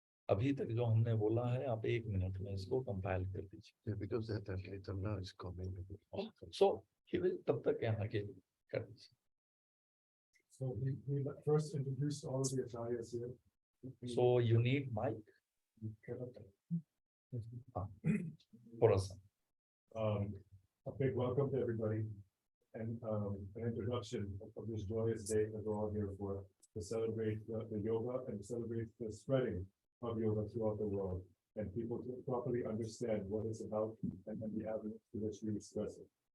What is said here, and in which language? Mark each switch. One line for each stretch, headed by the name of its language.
Hindi: अभी तक जो हमने बोला है आप 1 मिनट में इसको कंपाइल कर दीजिए।
English: Because that translator now is coming. So he will
Hindi: तब तक यहाँ के कर दीजिए।
English: So we first introduced all the acharyas here. So you need mic. For us. A big welcome to everybody, and an introduction of this joyous day that we're all here for, to celebrate the yoga and to celebrate the spreading of yoga throughout the world, and people to properly understand what it's about and the avenue to which we express it.